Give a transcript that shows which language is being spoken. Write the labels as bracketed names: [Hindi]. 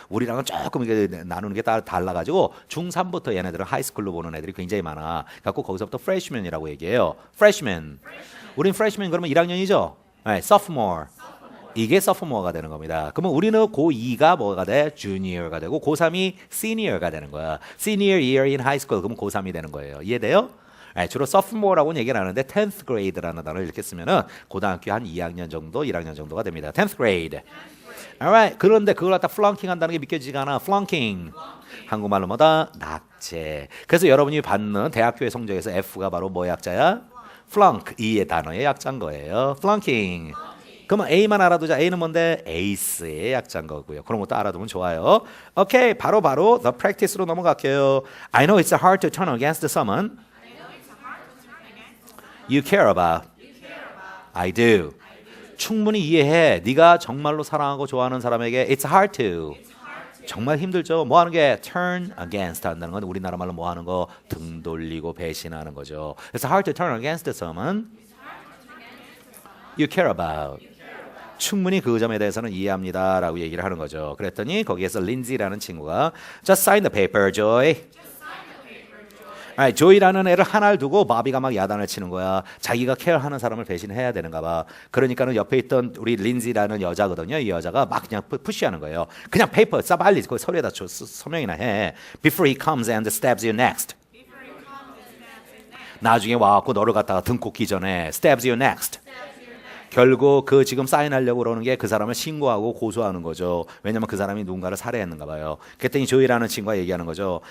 [Korean] 우리랑은 조금 이게 나누는 게 달라가지고 중3부터 얘네들은 하이스쿨로 보는 애들이 굉장히 많아. 갖고 거기서부터 freshman이라고 얘기해요. [English] freshman. [Korean] 우린 freshman 그러면 1학년이죠. 네, sophomore. 이게 sophomore가 되는 겁니다. 그러면 우리는 고2가 뭐가 돼? junior가 되고 고3이 senior가 되는 거야. [English] senior year in high school. [Korean] 그러면 고3이 되는 거예요. 이해돼요? 네, 주로 sophomore라고는 얘기를 하는데 10th grade라는 단어를 이렇게 쓰면은 고등학교 한 2학년 정도, 1학년 정도가 됩니다. [English] 10th grade. Alright. [Korean] 그런데 그걸 갖다 flunking 한다는 게 믿겨지지가 않아. flunking. 한국말로 뭐다? 낙제. 그래서 여러분이 받는 대학교의 성적에서 F가 바로 뭐의 약자야? [English] flunk. [Korean] 이 단어의 약자인 거예요. flunking. 그러면 A만 알아두자. A는 뭔데? ace의 약자인 거고요. 그런 것도 알아두면 좋아요. 오케이, 바로 the practice로 넘어갈게요. [English] I know it's hard to turn against someone you care about. I do. [Korean] 충분히 이해해. 네가 정말로 사랑하고 좋아하는 사람에게 [English] it's hard to. [Korean] 정말 힘들죠. 뭐 하는 게 turn against 한다는 건 우리나라 말로 뭐 하는 거? 등 돌리고 배신하는 거죠. [English] It's hard to turn against someone you care about. [Korean] 충분히 그 점에 대해서는 이해합니다 라고 얘기를 하는 거죠. 그랬더니 거기에서 린지라는 친구가 [English] Just sign the paper, Joy. [Korean] 조이라는 애를 하나를 두고 바비가 막 야단을 치는 거야. 자기가 케어하는 사람을 배신해야 되는가 봐. 그러니까는 옆에 있던 우리 린지라는 여자거든요. 이 여자가 막 그냥 푸시하는 거예요. 그냥 페이퍼 써 빨리 그 서류에다 서명이나 해. [English] Before he comes and stabs you next. [Korean] 나중에 와갖고 너를 갖다가 등 꽂기 전에 [English] stabs you next. [Korean] 결국 그 지금 사인하려고 그러는 게 그 사람을 신고하고 고소하는 거죠. 왜냐면 그 사람이 누군가를 살해했는가 봐요. 그랬더니 조이라는 친구가 얘기하는 거죠.